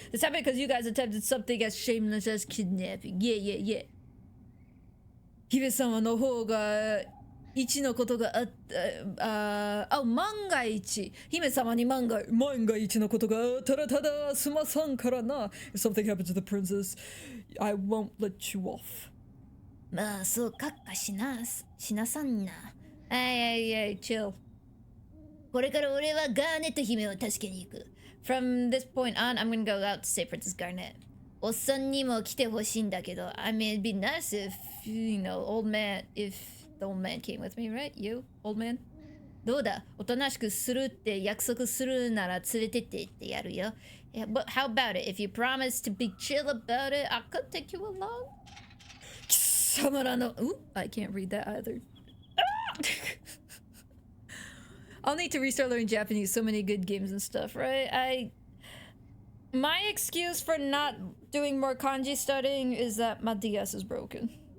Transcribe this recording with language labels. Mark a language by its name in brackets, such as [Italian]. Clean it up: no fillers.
[English] It's happening because you guys attempted something as shameless as kidnapping. Yeah, yeah, yeah. [Japanese] 姫様の方が一のことがあった万が一姫様に万が一のことがあったらただすまさんからな [English] If something happens to the princess I won't let you off [Japanese] まあそうかっかしなさんなはいchill これから俺はガーネット姫を助けに行く [English] From this point on I'm gonna go out to save Princess Garnet [Japanese] おっさんにも来てほしいんだけど [English] I mean it'd be nice if you know old man if the old man came with me, right? You, old man? [Japanese] どうだおとなしくするって約束するなら連れてってってやるよ。 [English] Yeah, but how about it? If you promise to be chill about it, I could take you along. [Japanese] 貴様らの [English] Ooh, I can't read that either. I'll need to restart learning Japanese. So many good games and stuff, right? My excuse for not doing more kanji studying is that my DS is broken.